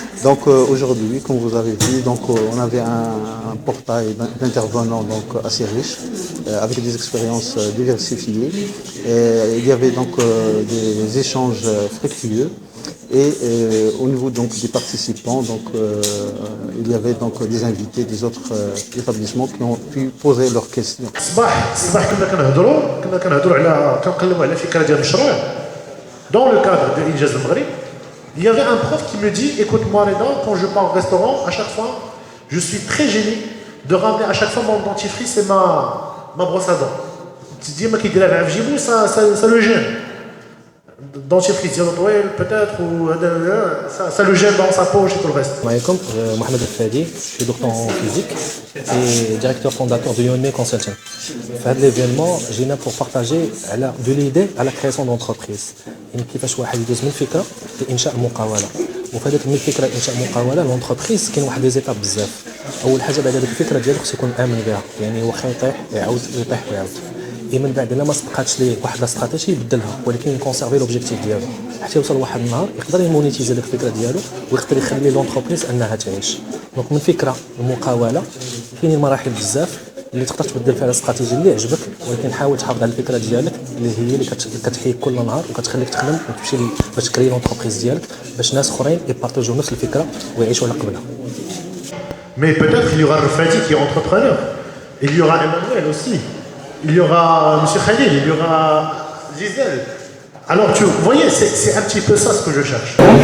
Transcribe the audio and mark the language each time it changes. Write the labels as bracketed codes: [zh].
[fr] Donc aujourd'hui, comme vous avez vu, on avait un portail d'intervenants assez riche, avec des expériences diversifiées. Et il y avait des échanges fructueux. Et au niveau des participants, il y avait des invités des autres établissements qui ont pu poser leurs questions. [ar] الصباح كنا كنقلبوا على فكره ديال المشروع. [fr] Dans le cadre de l'Injaz al-Maghrib, il y avait un prof qui me dit écoute moi Reda, quand je pars au restaurant, à chaque fois, je suis très gêné de ramener à chaque fois mon dentifrice et ma brosse à dents. [ar] ديما كيديرها في جيبو, [fr] ça le gêne. dentifrice [ar] ديالو طويل [fr] peut-être ou ça le gêne dans sa poche et tout le reste. Assalamu alaikum, Mohamed Al-Fadi, je suis doctorant en physique et directeur fondateur de Yonme Consulting. Dans l'événement, j'ai là pour partager de l'idée à la création d'entreprise. [ar] يعني كيفاش واحد يدوز من فكره لانشاء مقاوله. وفي هذاك من الفكره انشاء مقاوله لونتربريز كاين واحد لي زيتاب بزاف. اول حاجه بعد هذيك الفكره ديالك خص يكون امن بها، يعني واخا يطيح يعاود يطيح ويعاود. من بعد الا ما صدقاتش ليه واحد لا استراتيجي يبدلها، ولكن يكونسيرفي لوبجيكتيف ديالو حتى يوصل واحد النهار يقدر يمونيتيزي ديك الفكره ديالو ويقدر يخلي لونتربريز انها تعيش. دونك من فكره المقاوله كاينين مراحل بزاف اللي تقدر تبدل فيها الاستراتيجي اللي عجبك، ولكن حاول تحافظ على الفكره ديالك اللي كتحيك كل نهار وكتخليك تخدم وتمشي باش تكري لونتربريز ديالك باش ناس اخرين يبارطاجيو نفس الفكره ويعيشوا على قبلها. [fr] Mais peut-être il y aura Rafadi qui est entrepreneur. Il y aura Emmanuel aussi. Il y aura M. Khalil, il y aura Gisèle. Alors, vous voyez, c'est un petit peu ça ce que je cherche.